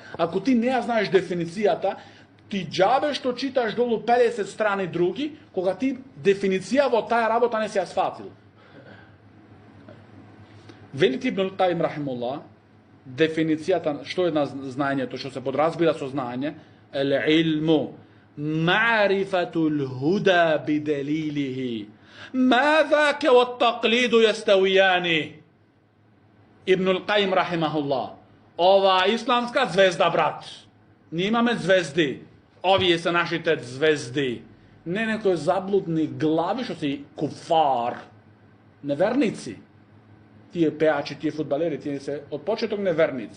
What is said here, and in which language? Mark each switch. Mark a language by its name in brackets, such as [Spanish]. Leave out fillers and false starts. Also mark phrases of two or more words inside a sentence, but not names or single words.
[Macedonian] Ако ти не ја знаеш дефиницијата, ти џабе што читаш долу 50 страни други, кога ти дефиниција во таа работа не си ја сфатил. Велит Ибнул Кајим рахимуллах, дефиницијата што е на знаењето, што се подразбира со знаење, [Arabic] العلم معرفة الهدى بدليله. ما ذاك والتقليد يستويان. [Macedonian] Ибнул Кајим рахимахуллах. Ова исламска звезда, брат. Ние имаме звезди. Овие се нашите звезди. Не некои заблудни глави што си куфар. Неверници. Тие пеачи, тие фудбалери, тие се од почеток неверници.